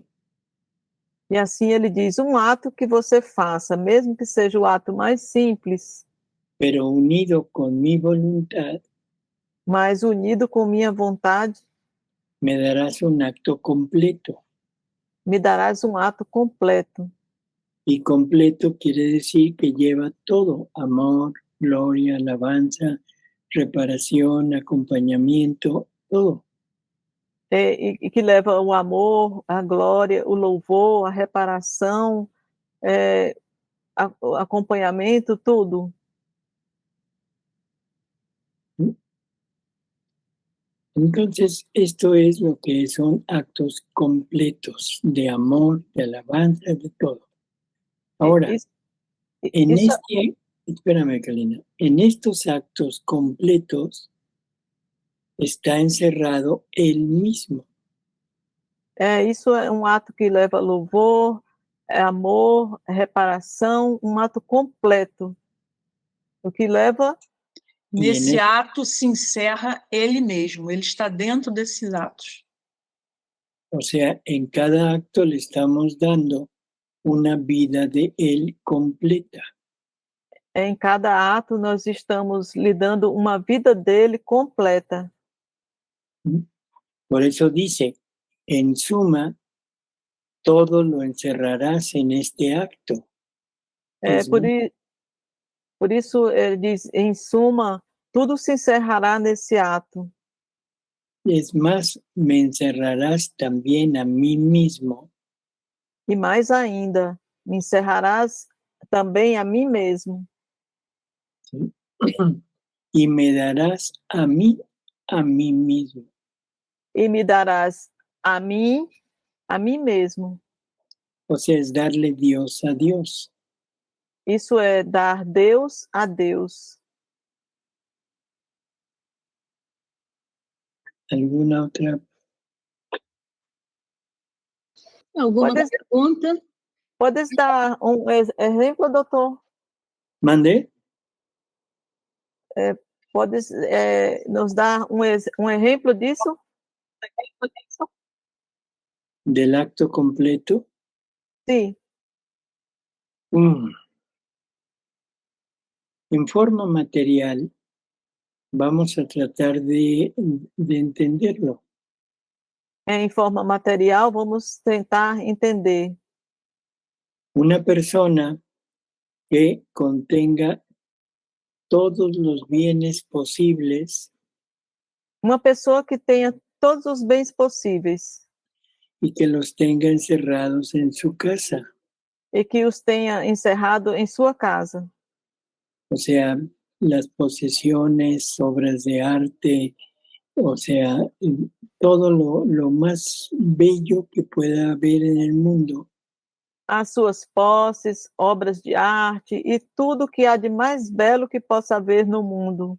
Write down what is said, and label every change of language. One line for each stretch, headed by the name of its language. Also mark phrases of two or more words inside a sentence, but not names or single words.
Portuguese: E assim ele diz, um ato que você faça, mesmo que seja o ato mais simples,
Spanish: pero unido con mi voluntad,
Portuguese: mas unido com minha vontade,
Spanish: me darás un acto completo.
Portuguese: me darás um ato completo.
Spanish: Y completo quiere decir que lleva todo, amor, gloria, alabanza, reparación, acompañamiento, todo.
Portuguese: E que leva o amor, a glória, o louvor, a reparação, o acompanhamento, tudo.
Spanish: Entonces, esto es lo que son actos completos de amor, de alabanza, de todo. Ahora, espérame, Kalina, en estos actos completos está encerrado Él mismo.
Portuguese: Isso é um ato que leva louvor, amor, reparação, um ato completo. O que leva... Nesse ato se encerra ele mesmo, ele está dentro desses atos.
Spanish: O sea, en cada acto le estamos dando una vida de Él completa.
Portuguese: Em cada ato nós estamos lhe dando uma vida dele completa.
Spanish: Por eso dice, en suma, todo lo encerrarás en este acto.
Portuguese: Por isso ele diz, em suma, tudo se encerrará nesse ato.
Spanish: Es más, me encerrarás también a mí mismo.
Portuguese: E mais ainda, me encerrarás também a mim mesmo.
Spanish: ¿Sí? Y me darás a mí mismo.
Portuguese: E me darás a mim mesmo.
Spanish: O sea, es darle Dios a Dios.
Portuguese: Isso é dar Deus a Deus.
Spanish: ¿Alguna otra?
Portuguese: Alguma pergunta? Podes dar um exemplo, doutor?
Spanish: ¿Mande?
Portuguese: Podes nos dar um exemplo disso?
Spanish: del acto completo.
Portuguese: Sim.
Spanish: En forma material, vamos a tratar de entenderlo.
Portuguese: Em forma material, vamos tentar entender.
Spanish: Una persona que contenga todos los bienes posibles
Portuguese: Uma pessoa que tenha todos os bens possíveis
Spanish: y que los tenga encerrados en su casa.
Portuguese: e que os tenha encerrado em sua casa.
Spanish: O sea, las posesiones, obras de arte, o sea, todo lo más bello que pueda haber en el mundo.
Portuguese: As suas posses, obras de arte e tudo que há de mais belo que possa haver no mundo.